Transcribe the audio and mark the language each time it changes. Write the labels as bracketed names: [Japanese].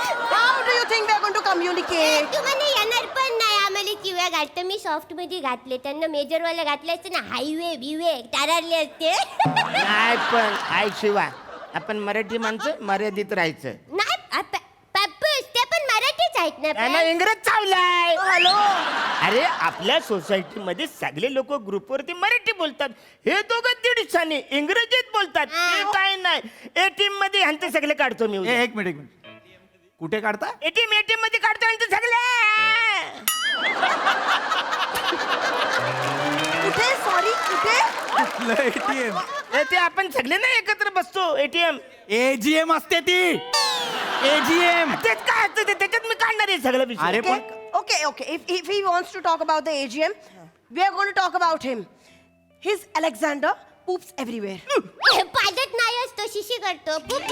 [English] How do you think we are going to communicate? [Marathi] तुम्हाला येणार पण नाही आम्हाला किव्या घालतं मी सॉफ्ट मध्ये घातले त्यांना मेजर वाला घातले असते ना हायवे बिवे तारारले असते नाही पण हाय शिवा आपण मराठी माणसं मर्यादित राहायचं. नाही पप्पूस ते पण मराठीच आहेत ना त्यांना पण. इंग्रज चावलाय. हॅलो. अरे आपल्या सोसायटीमध्ये सगळे लोक ग्रुपवरती मराठी बोलतात. हे दोघं दीडशाने इंग्रजीत बोलतात. हे काय नाही. एटीएम मध्ये ह्यांचे सगळे काढतो मी. एक मिनिट कुठे काढता. एटीएम मध्ये काढतो ह्यांचे सगळे. कुठे सॉरी कुठे? एटीएम ते आपण सगळे ना एकत्र बसतो. एटीएम एजीएम असते ती. एजीएम तेच काय असतं ते त्याच्यात मी काढणार आहे सगळं विषय. अरे पण [English] Okay. If he wants to talk about the AGM, we are going to talk about him. His Alexander poops everywhere. [Marathi] हे पादत नाही असतो शिशी करतो खूप